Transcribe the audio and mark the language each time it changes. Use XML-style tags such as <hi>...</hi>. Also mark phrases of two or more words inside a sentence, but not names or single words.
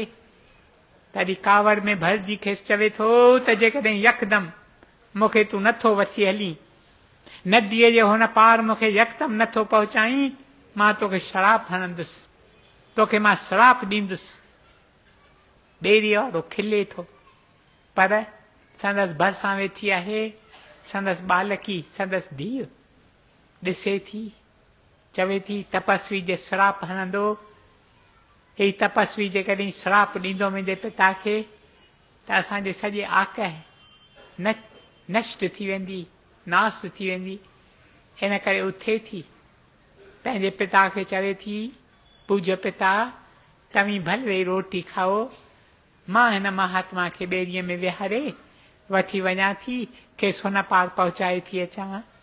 <sd>तॾहिं कावड़ में भरिजी खेसि चवे थो त जेकॾहिं यकदमि मूंखे तूं नथो वठी हली, नदीअ जे हुन पार मूंखे यकदमि नथो पहुचाई, मां तोखे शराप हणंदुसि, तोखे मां श्राप ॾींदुसि। ॿेड़ीअ वारो खिले थो, पर संदसि भरिसां वेठी आहे संदसि बालकी, संदसि धीउ। ॾिसे थी, चवे थी तपस्वी जे श्राप हणंदो, ही तपस्वी जेकॾहिं श्राप ॾींदो मुंहिंजे पिता खे त असांजे सॼे आक नष्ट थी वेंदी, नास थी वेंदी। इन करे उथे थी पंहिंजे पिता खे चवे थी, पूज्य पिता तव्हीं भले वेही रोटी खाओ, मां हिन महात्मा खे ॿेड़ीअ में विहारे वठी वञा थी, खेसि हुन पार पहुचाए थी अचां।</sd>